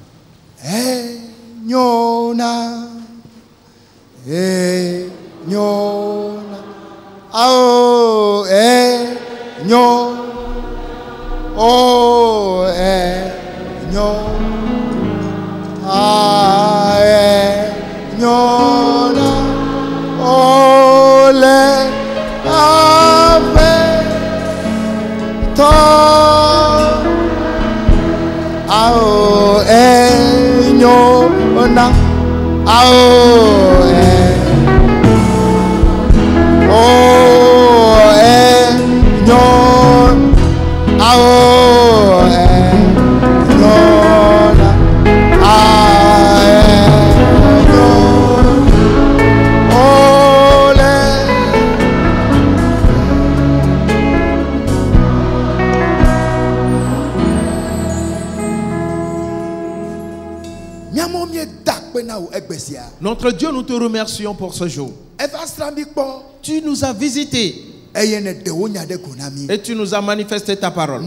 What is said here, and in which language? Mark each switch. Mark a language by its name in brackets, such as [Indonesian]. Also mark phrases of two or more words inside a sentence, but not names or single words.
[French] Nyona, nyona, oh, nyon, oh, nyon, nyona, oh, le, ave, to. Ao nyona ao nyon ao nyona ole Notre Dieu, nous te remercions pour ce jour. Tu nous as visités et tu nous as manifesté ta parole.